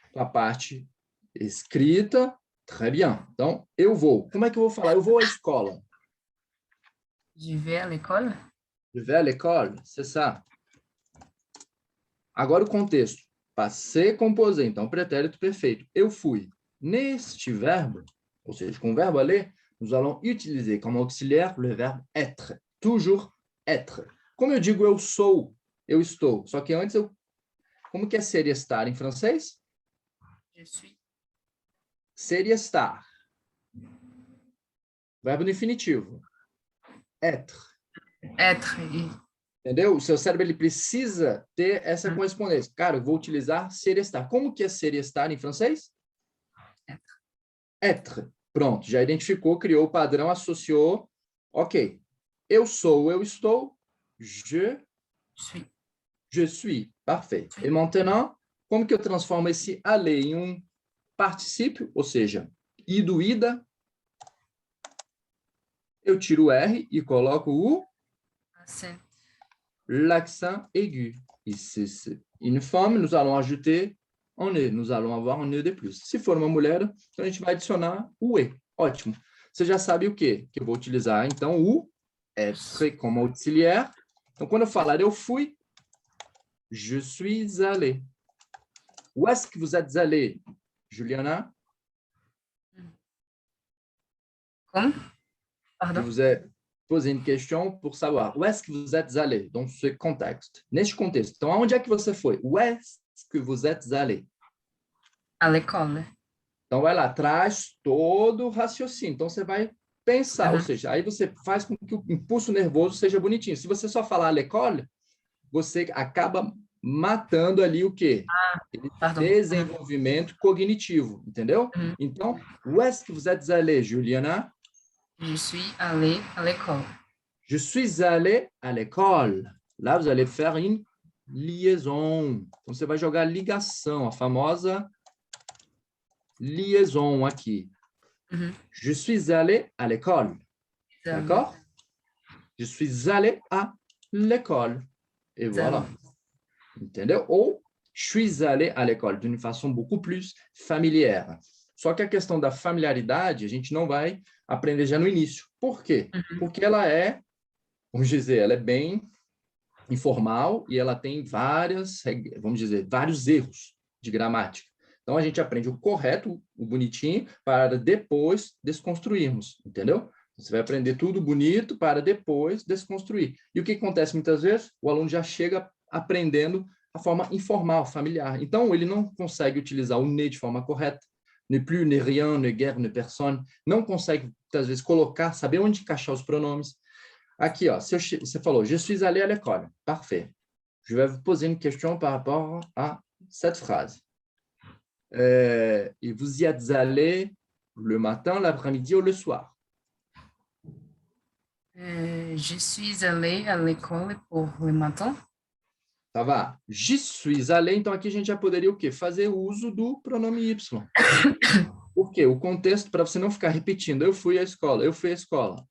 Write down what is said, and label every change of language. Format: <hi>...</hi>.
<pt>Com a parte escrita.</pt> <fr>Très bien.</fr> <pt>Então, eu vou. Como é que eu vou falar? Eu vou à escola.</pt> <fr>Je vais à l'école. Je vais à l'école, c'est ça.</fr> <pt>Agora o contexto. Passé composé, então pretérito perfeito. Eu fui. Neste verbo, ou seja, com o verbo</pt> <fr>aller, nous allons utiliser comme auxiliaire le verbe être. Toujours être.</fr> <pt>Como eu digo eu sou, eu estou. Só que antes eu... Como que é ser e estar em francês?</pt> <fr>Je suis.</fr> <pt>Ser e estar. Verbo no infinitivo. Être.</pt> <fr>Être.</fr> <pt>Entendeu? O seu cérebro ele precisa ter essa correspondência. Cara, eu vou utilizar ser e estar. Como que é ser e estar em francês?</pt> <fr>Être. Être.</fr> <pt>Pronto, já identificou, criou o padrão, associou. Ok. Eu sou, eu estou.</pt> <fr>Je suis. Je suis. Parfait.</fr> <pt>E maintenant, como que eu transformo esse aller em um particípio, ou seja, ido, ida? Eu tiro o R e coloco o</pt> <fr>Accent. l'accent aigu. Ici, c'est une femme, nous allons ajouter un E. Nous allons avoir un E de plus.</fr> <pt>Se for uma mulher, então a gente vai adicionar o E. Ótimo. Você já sabe o quê? Que eu vou utilizar, então, o être como auxiliar. Então, quando eu falar eu fui,</pt> <fr>je suis allé. Où est-ce que vous êtes allé, Juliana?</fr> <pt>Como?</pt> <fr>Je Pardon? vous ai posé une question pour savoir où est-ce que vous êtes allé dans ce contexte.</fr> <pt>Neste contexto. Então, aonde é que você foi?</pt> <fr>Où est-ce que vous êtes allé? À l'école.</fr> <pt>Então, ela traz todo o raciocínio. Então, você vai pensar, ou seja, aí você faz com que o impulso nervoso seja bonitinho. Se você só falar</pt> <fr>à l'école,</fr> <pt>você acaba matando ali o quê? Desenvolvimento cognitivo, entendeu? Então,</pt> <fr>où est-ce que vous êtes allé,</fr> <pt>Juliana?</pt> <fr>Je suis allée à l'école. Je suis allé à l'école. Là, vous allez faire une liaison.</fr> <pt>Então, você vai jogar ligação, a famosa liaison aqui.</pt> <fr>Je suis allé à l'école. D'accord? Je suis allé à l'école. Et voilà.</fr> <pt>Entendeu?</pt> <fr>Ou je suis allé à l'école, d'une façon beaucoup plus familière.</fr> <pt>Só que a questão da familiaridade, a gente não vai aprender já no início. Por quê? Porque ela é, vamos dizer, ela é bem informal e ela tem várias, vamos dizer, vários erros de gramática. Então, a gente aprende o correto, o bonitinho, para depois desconstruirmos, entendeu? Você vai aprender tudo bonito para depois desconstruir. E o que acontece muitas vezes? O aluno já chega aprendendo a forma informal, familiar. Então, ele não consegue utilizar o ne de forma correta,</pt> <fr>ne plus, ne rien, ne guère, ne personne,</fr> <pt>não consegue, às vezes, colocar, saber onde encaixar os pronomes. Aqui, ó, você falou,</pt> <fr>je suis allé à l'école. Parfait. Je vais vous poser une question par rapport à cette phrase. Et vous y êtes allé le matin, l'après-midi ou le soir? Je suis allé à l'école pour le matin.</fr> <pt>Tá, vá.</pt> <fr>Je suis allé,</fr> <pt>então aqui a gente já poderia o quê? Fazer uso do pronome Y. Por quê? O contexto, para você não ficar repetindo, eu fui à escola, eu fui à escola.</pt>